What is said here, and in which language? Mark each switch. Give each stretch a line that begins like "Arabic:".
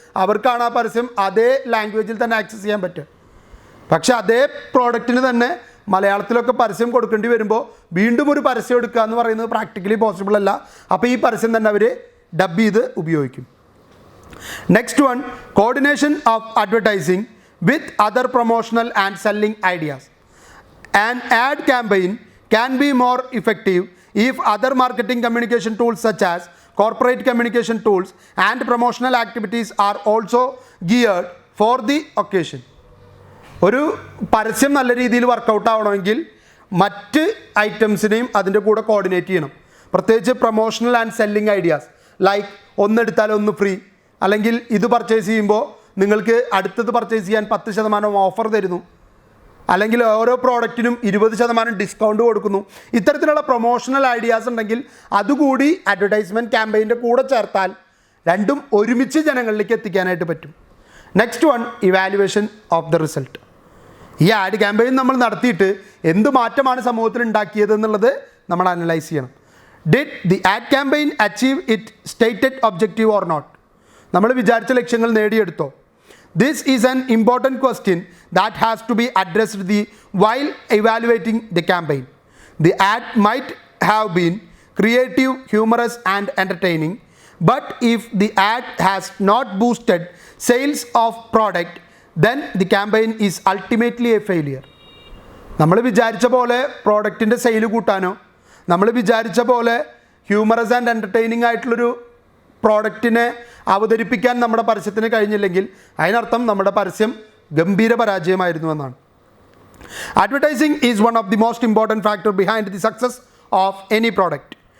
Malayalam: അവർക്കാണ് ആ പരസ്യം അതേ ലാംഗ്വേജിൽ തന്നെ ആക്സസ് ചെയ്യാൻ പറ്റുക. പക്ഷേ അതേ പ്രോഡക്റ്റിന് തന്നെ മലയാളത്തിലൊക്കെ പരസ്യം കൊടുക്കേണ്ടി വരുമ്പോൾ വീണ്ടും ഒരു പരസ്യം എടുക്കുക എന്ന് പറയുന്നത് പ്രാക്ടിക്കലി പോസിബിൾ അല്ല. അപ്പോൾ ഈ പരസ്യം തന്നെ അവർ ഡബ് ചെയ്ത് ഉപയോഗിക്കും.
English: Next one, coordination of advertising with other promotional and selling ideas. An ad campaign can be more effective if other marketing communication tools such as corporate communication tools and promotional activities are also geared for the occasion.
Malayalam: ഒരു പരസ്യം നല്ല രീതിയിൽ workout ആവണമെങ്കിൽ മറ്റ് ഐറ്റംസിനെയും അതിൻ്റെ കൂടെ coordinate ചെയ്യണം. പ്രത്യേകിച്ച്
English: promotional and selling ideas like
Malayalam: ഒന്നെടുത്താൽ ഒന്ന് ഫ്രീ, അല്ലെങ്കിൽ ഇത് പർച്ചേസ് ചെയ്യുമ്പോൾ നിങ്ങൾക്ക് അടുത്തത് പർച്ചേസ് ചെയ്യാൻ 10% ഓഫർ തരുന്നു, അല്ലെങ്കിൽ ഓരോ പ്രോഡക്റ്റിനും 20% ഡിസ്കൗണ്ട് കൊടുക്കുന്നു. ഇത്തരത്തിലുള്ള പ്രൊമോഷണൽ ഐഡിയാസ് ഉണ്ടെങ്കിൽ അതുകൂടി അഡ്വർടൈസ്മെൻറ്റ് ക്യാമ്പയിൻ്റെ കൂടെ ചേർത്താൽ രണ്ടും ഒരുമിച്ച് ജനങ്ങളിലേക്ക് എത്തിക്കാനായിട്ട് പറ്റും.
English: Next one, evaluation of the result.
Malayalam: ഈ ആഡ് ക്യാമ്പയിൻ നമ്മൾ നടത്തിയിട്ട് എന്ത് മാറ്റമാണ് സമൂഹത്തിൽ ഉണ്ടാക്കിയത് എന്നുള്ളത് നമ്മൾ അനലൈസ് ചെയ്യണം.
English: Did the ad campaign achieve it stated objective or not?
Malayalam: നമ്മൾ വിചാരിച്ച ലക്ഷ്യങ്ങൾ നേടിയെടുത്തോ?
English: This is an important question that has to be addressed while evaluating the campaign. The ad might have been creative, humorous and entertaining, but if the ad has not boosted sales of product, then the campaign is ultimately a failure.
Malayalam: നമ്മൾ വിചാരിച്ച പോലെ പ്രോഡക്റ്റിൻ്റെ sale കൂട്ടാനോ നമ്മൾ വിചാരിച്ച പോലെ
English: humorous and entertaining
Malayalam: ആയിട്ടുള്ളൊരു പ്രോഡക്റ്റിനെ അവതരിപ്പിക്കാൻ നമ്മുടെ പരസ്യത്തിന് കഴിഞ്ഞില്ലെങ്കിൽ അതിനർത്ഥം നമ്മുടെ പരസ്യം ഗംഭീര പരാജയമായിരുന്നു എന്നാണ്.
English: Advertising is one of the most important factor behind the success of any product.